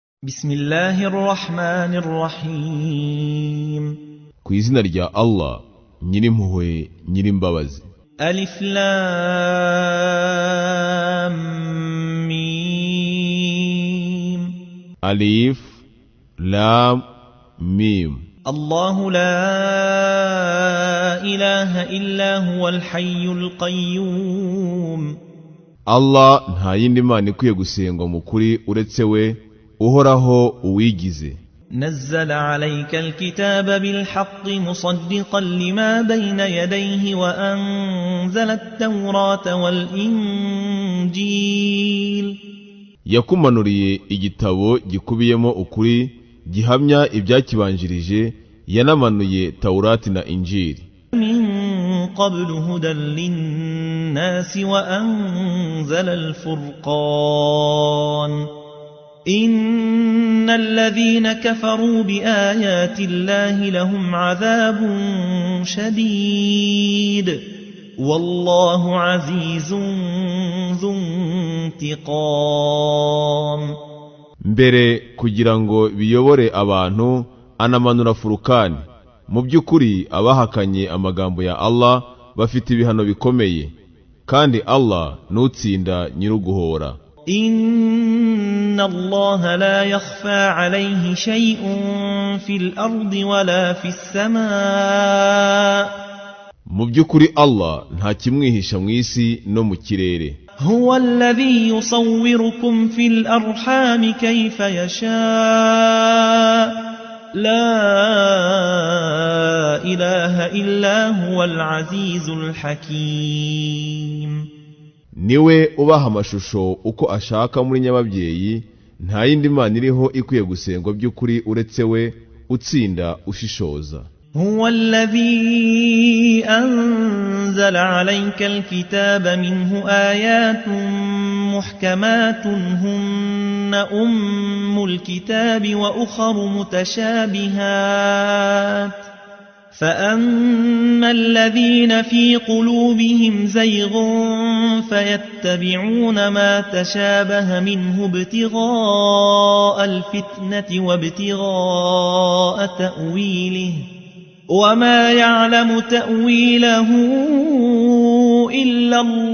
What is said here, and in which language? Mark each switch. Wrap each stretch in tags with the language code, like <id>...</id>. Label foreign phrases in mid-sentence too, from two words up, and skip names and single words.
<ar>بسم الله الرحمن الرحيم</ar> <rw>ku izina rya Allah nyirimpuhwe nyirimbabazi.</rw> <ar>ألف لام ميم ألف لام ميم. الله لا إله إلا هو الحي القيوم</ar> <rw>Allah nta yindi mana ikwiye gusengwa mu kuri uretse we uhoraho uwigize.</rw> <ar>نزل عليك الكتاب بالحق مصدقا لما بين يديه وأنزل التوراة والإنجيل</ar> <rw>Yakumanuriye igitabo gikubiyemo ukuri gihamya ibyakibanjirije, yanamanuye Taurati na Injili</rw> <ar>من قبل هدى للناس وأنزل الفرقان إن الذين كفروا بآيات الله لهم عذاب شديد والله عزيز ذو انتقام.</ar> <rw>mbere kugira ngo biyobore abantu anamanura Furukani. Mu by'ukuri abahakanye amagambo ya Allah bafite ibihano bikomeye, kandi Allah nutsinda nyiruguhora.</rw> <ar>إن الله لا يخفى عليه شيء في الأرض ولا في السماء.</ar> <rw>Mu by'ukuri Allah nta kimwihisha mu isi no mu kirere.</rw> <ar>هو الذي يصوركم في الأرحام كيف يشاء لا إله إلا هو العزيز الحكيم.</ar> <rw>Niwe ubaha amashusho uko ashaka muri nyababyeyi, nta yindi mana iriho ikwiye gusengwa by'ukuri uretse we utsinda ushishoza.</rw> <ar>هو الذي أنزل عليك الكتاب منه آيات محكمات هن أم الكتاب وأخر متشابهات فأما الذين في قلوبهم زيغ فيتبعون ما تشابه منه ابتغاء الفتنة وابتغاء تأويله وما يعلم تأويله إلا</ar>